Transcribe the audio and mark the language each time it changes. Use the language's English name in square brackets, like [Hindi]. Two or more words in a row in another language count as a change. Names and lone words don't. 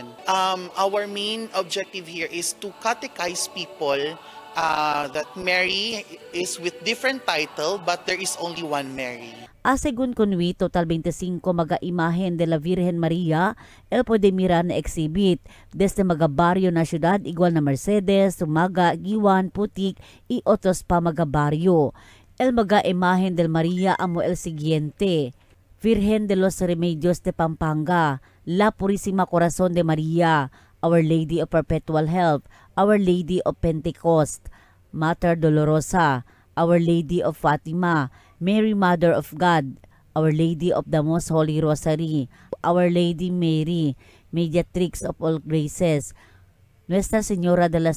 [English] Our main objective here is to catechize people that Mary is with different title, but there is only one Mary. [Chavacano] Según kunwi, total 25 mga imahen de la Virgen Maria el pwede mirar na exhibit desde mga baryo na syudad igual na Mercedes, Sumaga, Giwan, Putik y otros pa mga baryo. El mga imahen del Maria amo el siguiente: Virgen de los Remedios de Pampanga, La Purísima Corazón de Maria, Our Lady of Perpetual Help, Our Lady of Pentecost, Mater Dolorosa, Our Lady of Fatima, Mary Mother of God, Our Lady of the Most Holy Rosary, Our Lady Mary, Mediatrix of All Graces, Nuestra Señora de las